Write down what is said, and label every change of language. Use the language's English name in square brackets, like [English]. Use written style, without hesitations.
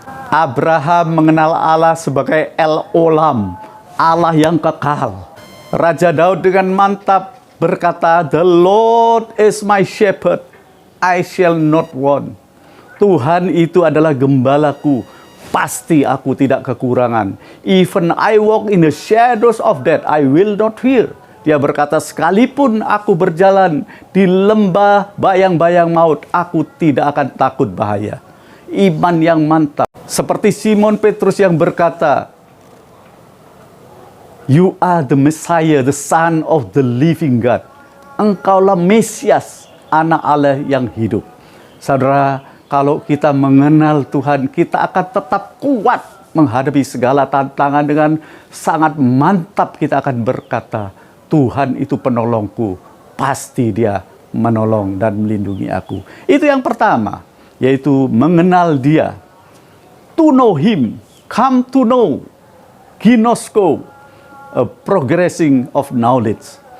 [Indonesian] Abraham mengenal Allah sebagai El Olam, Allah yang kekal. Raja Daud dengan mantap berkata, [English] The Lord is my shepherd, I shall not want. [Indonesian] Tuhan itu adalah gembalaku, pasti aku tidak kekurangan. [English] Even I walk in the shadows of death, I will not fear. [Indonesian] Dia berkata, sekalipun aku berjalan di lembah bayang-bayang maut, aku tidak akan takut bahaya. Iman yang mantap. Seperti Simon Petrus yang berkata, [English] You are the Messiah, the Son of the living God. [Indonesian] Engkaulah Mesias, anak Allah yang hidup. Saudara, kalau kita mengenal Tuhan, kita akan tetap kuat menghadapi segala tantangan. Dengan sangat mantap kita akan berkata, Tuhan itu penolongku, pasti Dia menolong dan melindungi aku. Itu yang pertama, yaitu mengenal Dia. [English] To know Him, come to know, ginosko, a progressing of knowledge.